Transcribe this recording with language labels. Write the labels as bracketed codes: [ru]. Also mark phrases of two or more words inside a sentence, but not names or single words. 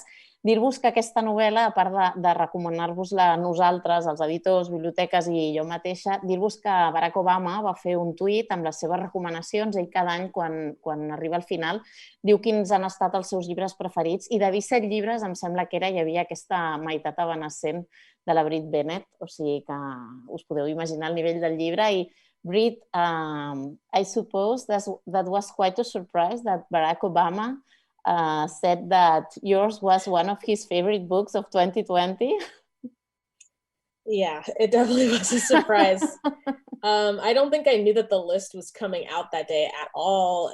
[ca] Dir-vos que aquesta novel·la, a part de recomanar-vos-la a nosaltres, els editors, biblioteques i jo mateixa, dir-vos que Barack Obama va fer un tuit amb les seves recomanacions. Ell cada any, quan arriba al final, diu quins han estat els seus llibres preferits i de 17 llibres em sembla que hi havia aquesta meitat evanescent de la Brit Bennett, o sigui que us podeu imaginar el nivell del llibre. [en] I Brit, I suppose that was quite a surprise that Barack Obama said that yours was one of his favorite books of 2020. Yeah, it definitely was a surprise. I don't think I knew that the list was coming out that day at all.